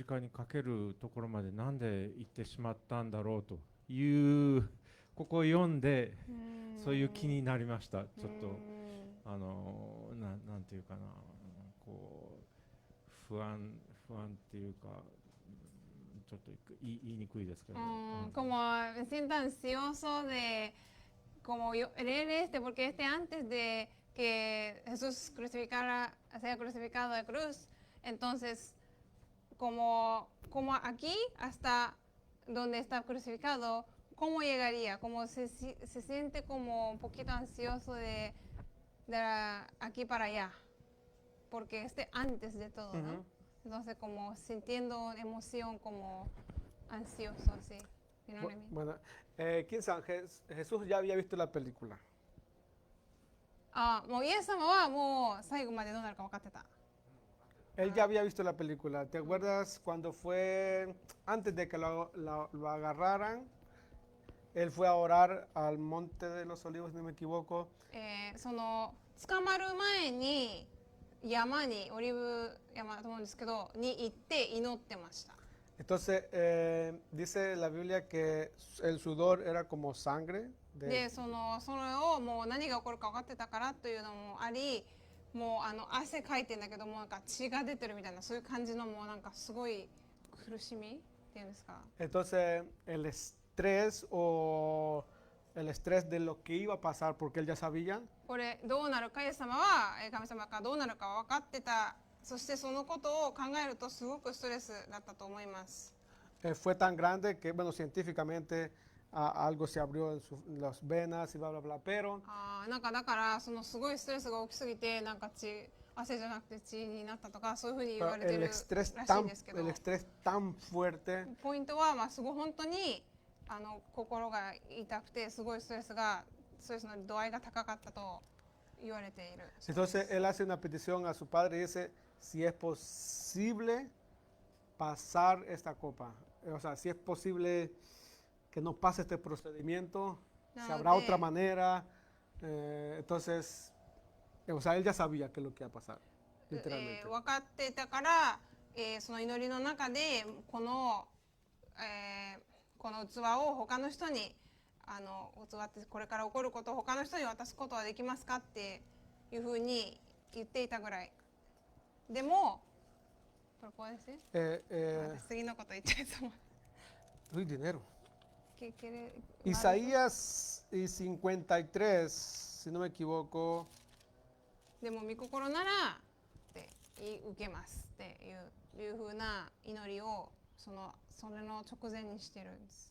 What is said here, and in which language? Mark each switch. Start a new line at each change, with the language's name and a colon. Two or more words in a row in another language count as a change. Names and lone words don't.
Japanese: 架にかけるところまでなんで行ってしまったんだろうというここを読んでそういう気になりました。ちょっとなんていうかなこう不安っていうかちょっと言いにくいですけど。
Spanish: Como me siento ansioso de como leer porque antes de que Jesús sea crucificado de cruz, entonces como aquí hasta donde está crucificado, ¿cómo llegaría? Como se siente como un poquito ansioso de aquí para allá, porque antes de todo, ¿no? Entonces como sintiendo emoción como ansioso, así.
English: You know what I mean?
Spanish: Bueno, Kinsa, Jesús ya había visto la película.
Japanese: もうイエス様はもう最後までどうなるか分かってた。
Spanish: Él ya había visto la película. ¿Te acuerdas cuando fue, antes de que lo agarraran, él fue a orar al Monte de los Olivos, si no me equivoco?
Japanese: その捕まる前に山にオリーブ山だと思うんですけどに行って祈ってました。
Spanish: Entonces, dice la Biblia que el sudor era como sangre.
Japanese: でそれをもう何が起こるか分かってたからというのもあり、もう汗かいてんだけどもなんか血が出てるみたいなそういう感じのもうなんかすごい苦しみっていうんですか。
Spanish: Entonces, el estrés de lo que iba a pasar, porque él ya sabía.
Japanese: これどうなるか、イエス様は神様がどうなるか分かってた。そしてそのことを考えるとすごくストレスだったと思います。
Spanish: Fue tan grande que, bueno, científicamente algo se abrió en las venas y bla, bla, bla, pero
Japanese: なんかだからそのすごいストレスが大きすぎてなんか汗じゃなくて血になったとかそういうふうに言われてるらしいんですけど、
Spanish: el estrés tan fuerte
Japanese: ポイントはすごい本当に心が痛くてすごいストレスの度合いが高かったと言われている。
Spanish: Entonces él hace una petición a su padre y dice si es posible pasar esta copa, o sea, si es posible que no pase este procedimiento, si habrá otra manera. Entonces, o sea, él ya sabía qué es lo que iba a pasar, literalmente.
Japanese: 分かってたから、その祈りの中でこの器を他の人に器ってこれから起こることを他の人に渡すことはできますかっていうふうに言っていたぐらい。でも、ここですね。 eh, 私次のこと言っちゃいそう。
Spanish: uy, dinero. ¿Qué quiere? Isaías y 53, si no me equivoco.
Japanese: でも御心ならって受けますっていう風な祈りをそれの直前にしてるんです。